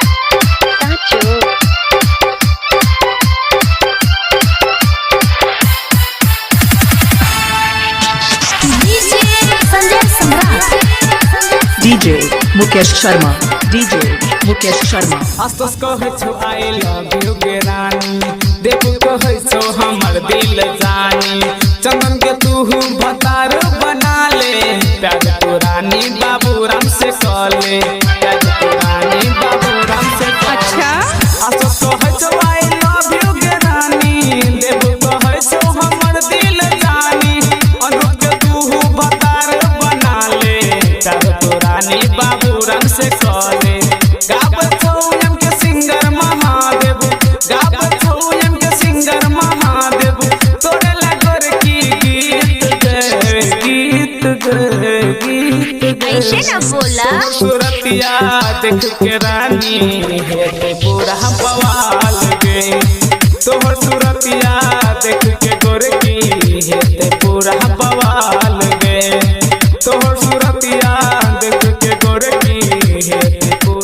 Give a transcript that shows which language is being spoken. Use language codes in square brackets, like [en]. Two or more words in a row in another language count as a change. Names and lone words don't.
[mai] संजय सम्राट। डीजे मुकेश शर्मा डीजे मुकेश शर्मा आस्तोस कहे छो [en] I love you [mai] गे रानी देखो कहे छो हमर दिल जानी चंदन के तू भतार बना ले प्यार तो रानी बाबू राम से कले प्यार तो रानी बाबू राम से अच्छा आस्तोस कहे छो [en] I love you [mai] गे रानी देखो कहे छो हमर दिल जानी अनुप के तू भतार बना ले प्यार तो रानी बाबू राम से कले। गावत छौ एम के सिंगर महादेव गावत छौ एम के सिंगर महादेव तोरे लागोर की गीत गे ऐसे ना बोला। सूरतिया देख के रानी हे पूरा बवाल गे तोहर सूरतिया देख के गोरकी हे पूरा बवाल गे तोहर सूरतिया देख के गोरकी हे पूरा